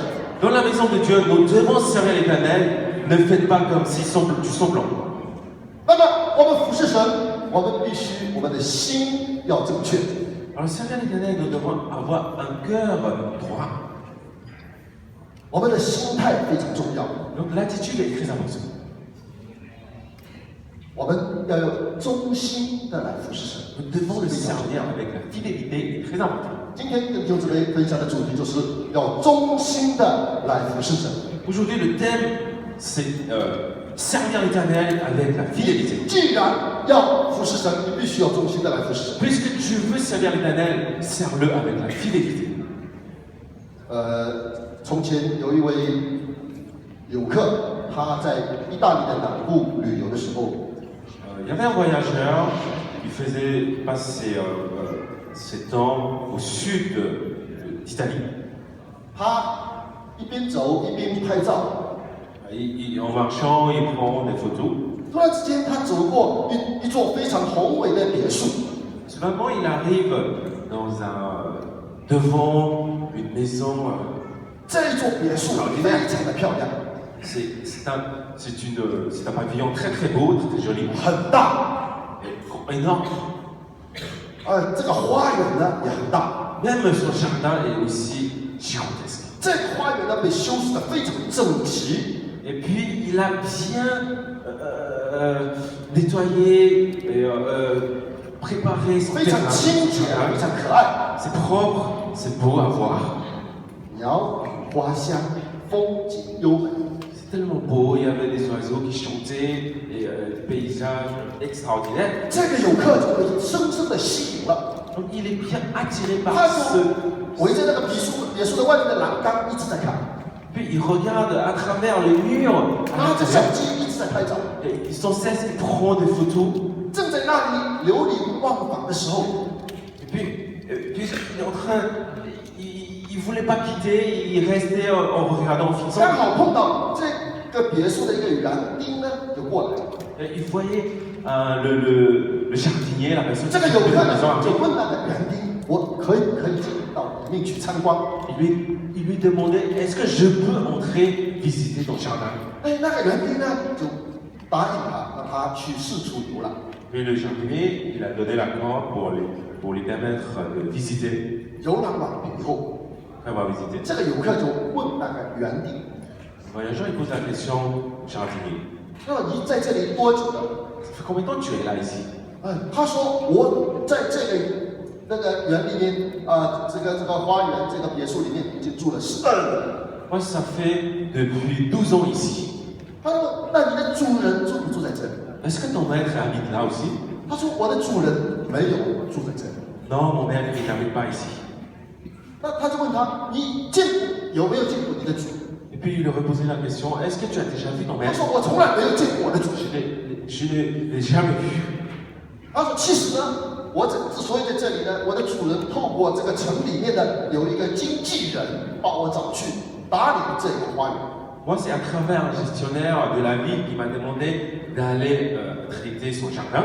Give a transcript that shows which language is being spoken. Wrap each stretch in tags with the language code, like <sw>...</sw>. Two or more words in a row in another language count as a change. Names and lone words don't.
<fr>Dans la maison de Dieu, nous devons servir l'Éternel. Ne faites pas comme si du semblant.</fr> <zh>那么我们服侍神，我们必须我们的心要正确。</zh> <fr>Alors, servir l'Éternel, nous devons avoir un cœur droit.</fr> <zh>我们的心态非常重要，</zh> <fr>Donc, l'attitude est très importante.</fr> <zh>我们要有忠心的来服侍神。</zh> <fr>Nous devons le servir avec la fidélité, est très important.</fr> <zh>今天跟弟兄姊妹分享的主题就是要忠心的来服侍神。</zh> <fr>Aujourd'hui, le thème, c'est servir l'Éternel avec la fidélité.</fr> <zh>既然要服侍神，你必须要忠心的来服侍神。</zh> <fr>Puisque tu veux servir l'Éternel, serre-le avec la fidélité.</fr> <zh>从前有一位游客，他在意大利的南部旅游的时候，</zh> <fr>Il y avait un voyageur qui faisait passer ses temps au sud d'Italie.</fr> <zh>他一边走一边拍照，</zh> <fr>En marchant, il prend des photos.</fr> <zh>突然之间他走过一座非常宏伟的别墅，</zh> <fr>Soudainement, il arrive devant une maison.</fr> <zh>这一座别墅非常的漂亮，</zh> <fr>C'est un pavillon très très beau, très joli,</fr> <zh>很大，</zh> <fr>énorme.</fr> <zh>这个花园呢也很大，</zh> <fr>Même son jardin est aussi gigantesque.</fr> <zh>这个花园呢被修饰的非常整齐，</zh> <fr>Et puis il a bien nettoyé et préparé son</fr> <zh>非常</zh> <fr>terrain.</fr> <zh>清洁，非常可爱，</zh> <fr>C'est propre, c'est beau à voir.</fr> <zh>鸟语花香，风景优美。</zh> <fr>C'est tellement beau, il y avait des oiseaux qui chantaient, et des paysages extraordinaires.</fr> <zh>这个游客就被深深的吸引了，</zh> <fr>Donc il est bien attiré</fr> <zh>他</zh> <fr>par</fr> <zh>就</zh> <fr>ce.</fr> <zh>围着那个别墅的外面的栏杆一直在看，</zh> <fr>Puis il regarde à travers les murs.</fr> <zh>拿着相机一直在拍照。</zh> <fr>Et sans cesse, il prend des photos.</fr> <zh>正在那里流连忘返的时候，</zh> <fr>Et puis, puisqu'il est en train. Il ne voulait pas quitter, il restait en regardant, en fixant.</fr> <zh>刚好碰到这个别墅的一个园丁呢，就过来了。</zh> <fr>Et il voyait le jardinier, la personne</fr> <zh>这</zh> <fr>qui</fr> <zh>个游</zh> <fr>s'occupait</fr> <zh>客</zh> <fr>de la</fr> <zh>呢</zh> <fr>maison.</fr> <zh>就问那个园丁：“我可以进到里面去参观？”</zh> <fr>Il lui demandait est-ce que je peux entrer visiter ton jardin?</fr> <zh>哎，那个园丁呢就答应他，让他去四处游览。</zh> <fr>Puis le jardinier, il a donné l'accord pour lui permettre de visiter,</fr> <zh>游览完毕以后，</zh> <fr>après avoir visité.</fr> <zh>这个游客就问那个园丁</zh> <fr>Le voyageur, il pose la question au jardinier</fr> <zh>那你在这里多久了？</zh> <fr>ça fait combien de temps que tu es là ici?</fr> <zh>他说我在这个园里面这个花园这个别墅里面已经住了12年。</zh> <fr>Moi, ça fait depuis 12 ans ici.</fr> <zh>他说那你的主人住不住在这里？</zh> <fr>Est-ce que ton maître habite là aussi?</fr> <zh>他说我的主人没有住在这里。</zh> <fr>Non, mon maître, il n'habite pas ici.</fr> <zh>那他就问他，你有没有见过你的主？</zh> <fr>Et puis il lui reposait la question est-ce que tu as déjà vu ton</fr> <zh>他</zh> <fr>maître?</fr> <zh>说我从来没有见过我的主。</zh> <fr>Je ne l'ai jamais vu.</fr> <zh>他说其实呢，我之所以在这里呢，我的主人透过这个城里面的有一个经纪人把我找去打理这个花园。</zh> <fr>Moi, c'est à travers un gestionnaire de la ville qui m'a demandé d'aller traiter son jardin.</fr>